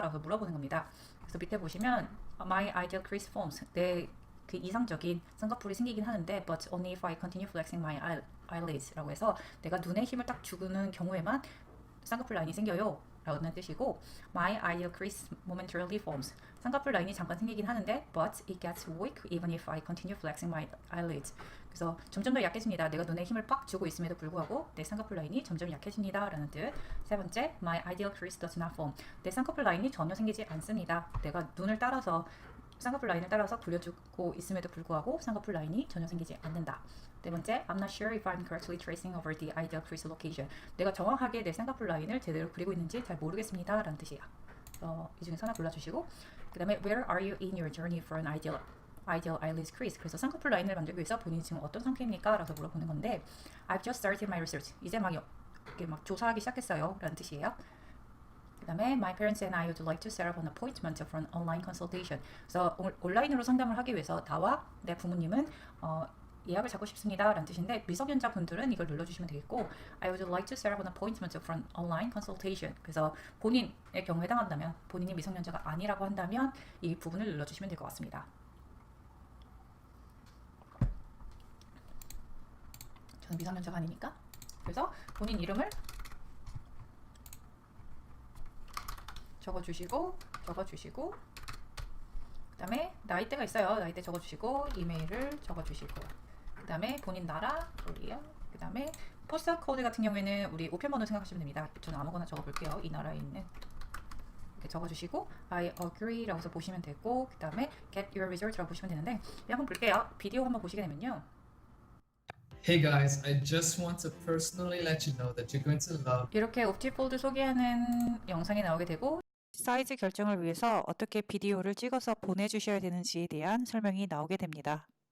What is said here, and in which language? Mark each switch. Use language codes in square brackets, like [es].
[ko] 라고 물어보는 겁니다. 그래서 밑에 보시면 [en] My ideal crease forms. [ko] 내 그 이상적인 쌍꺼풀이 생기긴 하는데 [en] but only if I continue flexing my eyelids [ko] 라고 해서 내가 눈에 힘을 딱 주는 경우에만 쌍꺼풀 라인이 생겨요 라는 뜻이고 [en] My ideal crease momentarily forms. [ko] 쌍꺼풀 라인이 잠깐 생기긴 하는데 [en] but it gets weak even if I continue flexing my eyelids. [ko] 그래서 점점 더 약해집니다. 내가 눈에 힘을 빡 주고 있음에도 불구하고 내 쌍꺼풀 라인이 점점 약해집니다 라는 뜻. [en] 세 번째, My ideal crease does not form. [ko] 내 쌍꺼풀 라인이 전혀 생기지 않습니다. 내가 눈을 따라서 쌍꺼풀 라인을 따라서 그려주고 있음에도 불구하고 쌍꺼풀 라인이 전혀 생기지 않는다. [en] 네 번째, I'm not sure if I'm correctly tracing over the ideal crease location. [ko] 내가 정확하게 내 쌍꺼풀 라인을 제대로 그리고 있는지 잘 모르겠습니다 라는 뜻이에요. 이 중에서 하나 골라주시고 그 다음에 [en] Where are you in your journey for an ideal eyelid crease? [ko] 그래서 쌍꺼풀 라인을 만들기 위해서 본인이 지금 어떤 상태입니까? 라고 물어보는 건데 [en] I've just started my research. [ko] 이제 이렇게 막 조사하기 시작했어요 라는 뜻이에요. [en] 그 다음에 My parents and I would like to set up an appointment for an online consultation. [ko] 그래서 온라인으로 상담을 하기 위해서 나와 내 부모님은 예약을 잡고 싶습니다 라는 뜻인데 미성년자 분들은 이걸 눌러주시면 되겠고 [en] I would like to set up an appointment for an online consultation. [ko] 그래서 본인의 경우에 해당한다면 본인이 미성년자가 아니라고 한다면 이 부분을 눌러주시면 될 것 같습니다. 저는 미성년자가 아니니까. 그래서 본인 이름을 적어주시고 그 다음에 나이대가 있어요. 나이대 적어주시고 이메일을 적어주시고 그 다음에 본인 나라 우리요. 그 다음에 포스터 코드 같은 경우에는 우리 우편번호 생각하시면 됩니다. 저는 아무거나 적어볼게요. 이 나라에 있는 이렇게 적어주시고 [en] I agree [ko] 라고 해서 보시면 되고 그 다음에 [en] get your result [ko] 라고 보시면 되는데 한번 볼게요. 비디오 한번 보시게 되면요. [en] Hey guys, I just want to personally let you know that you're going to love [ko] 이렇게 옵티폴드 소개하는 영상이 나오게 되고 사이즈 결정을 위해서 어떻게 비디오를 찍어서 보내주셔야 되는지에 대한 설명이 나오게 됩니다.